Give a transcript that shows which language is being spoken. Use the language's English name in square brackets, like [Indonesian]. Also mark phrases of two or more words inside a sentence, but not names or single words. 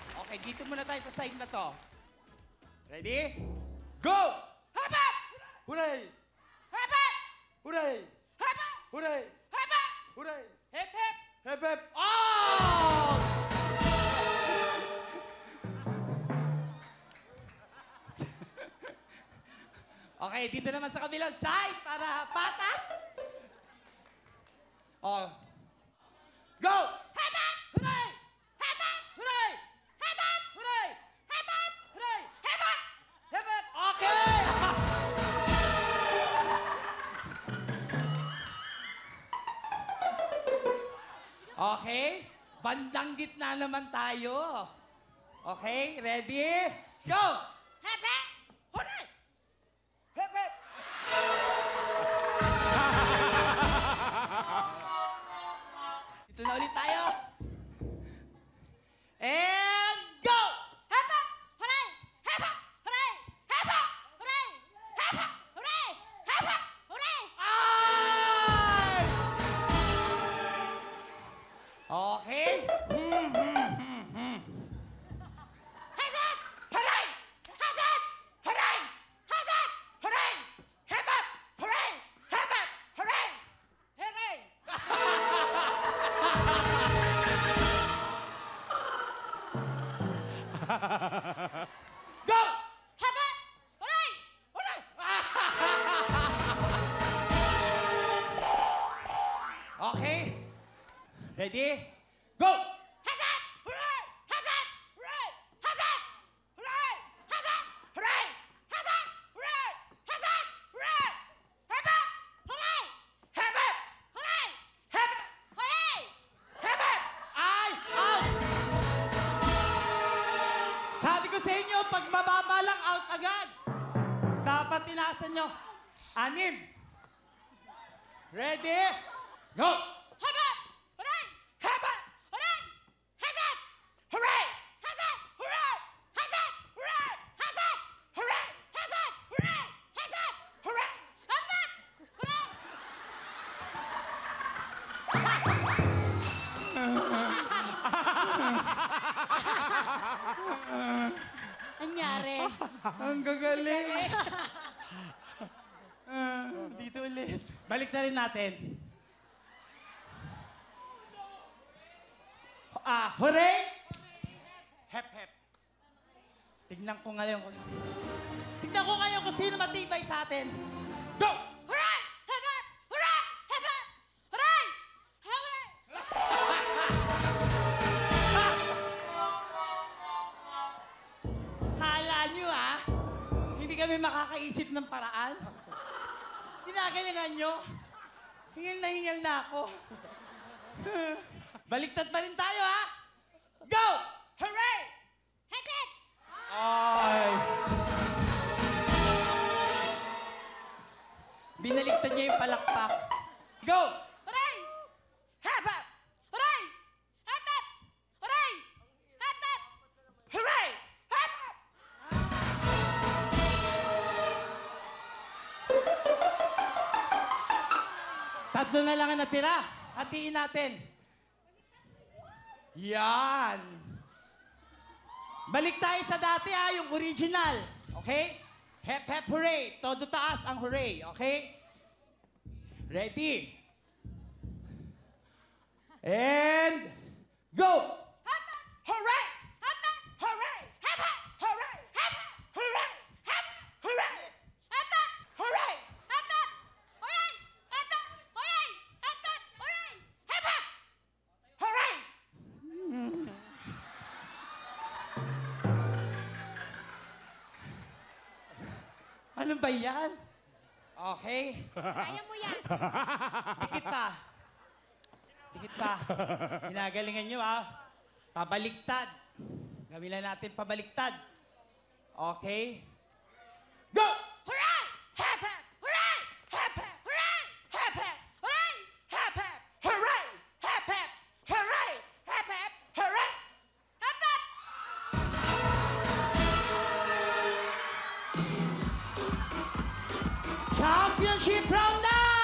[Filipino] Okay, dito muna tayo sa side na to. [English] Ready? Go! Hep hep! Hooray! Hep hep! Hooray! Hep hep! Hooray! Hep hep! Hooray! Hep hep! Hep, hep! Oh! [Filipino] Okay, dito naman sa kabilang side para patas. [English] Oh. Go! Hep hep! Hooray! Hep hep! Hooray! Hep hep! Hooray! Hep hep! Hooray! Hep hep! Hep hep! Okay! [Filipino] Okay, bandang gitna naman tayo. [English] Okay, ready? Go! Hep hep! Hooray! Hep hep! [Filipino] Dito na ulit tayo. [English] And go! Hep hep! Hooray! Hep hep! Hooray! Hep hep! Hooray! Hep hep! Hooray! Hep hep! Hooray! Ay! Okay. Hep hep! Hooray! Hep hep! Hooray! Hep hep! Hooray! Hep hep! Hooray! Hep hep! Hooray! Hooray! Go! Hep hep! Hooray! Hooray! Okay. Ready? Go! Hep hep! Hooray! Hep hep! Hooray! Hep hep! Hooray! Hep hep! Hooray! Hep hep! Hooray! Hep hep! Hooray! Hep hep! Hooray! Hep hep! Hooray! Hep hep! Hooray! Hep hep! Ay! Out! [Filipino] Sabi ko sa inyo, pag mababa lang, out agad. Dapat tinasan nyo. 6. [English] Ready? Go! Hep hep! Hooray! Hep hep! Hooray! Hep hep! Hooray! Hep hep! Hooray! Hep hep! Hooray! Hep hep! Hooray! Hep hep! Hooray! Hep hep! Hooray! Hep hep! Hooray! [Filipino] Anyari? Ang gagaling. Dito ulit. Balik na rin natin. Hooray! [English] Hep, hep. [Filipino] Tignan ko ngayon kung sino matibay sa atin. [English] Go! Hooray! Hep hep! Hooray! Hep hep! Hooray! Hooray! [Filipino] Kala nyo, hindi kami makakaisip ng paraan? Ginagalingan nyo? Hingal na ako. Baliktad pa rin tayo, Go! [English] Hooray! Hep hep! Ay! [Filipino] Binaliktad niya yung palakpak. [English] Go! Hooray! Hep hep! Hooray! Hep hep! Hooray! Hep hep! Hooray! Hep hep! [Filipino] Tatlo na lang ang natira. Hatiin natin. Yan. Balik tayo sa dati, yung original. [English] Okay? Hep, hep, [Filipino] hooray. Todo taas ang hooray. [English] Okay? Ready? And go! Hep hep! Hooray! Hep hep! Hooray! Hep hep! Hooray! Hep hep! Hooray! Hep hep! Hooray! Hep hep! Hooray! Hep hep! Hooray! Hep hep! Hooray! Hep hep! Hooray! Hep hep! Hooray! [Filipino] Ano ba yan? [English] Okay. [Filipino] Kaya mo yan! Dikit pa. Dikit pa. Ginagalingan nyo, Pabaliktad. Gawin na natin pabaliktad. [English] Okay? Go! Hooray! Hep hep! Hooray! Hep hep! Hooray! Hep hep! Hooray! Hep hep! Hooray! Hep hep! Hooray! Hep hep! Hooray! Hep hep! Championship round [Filipino] na!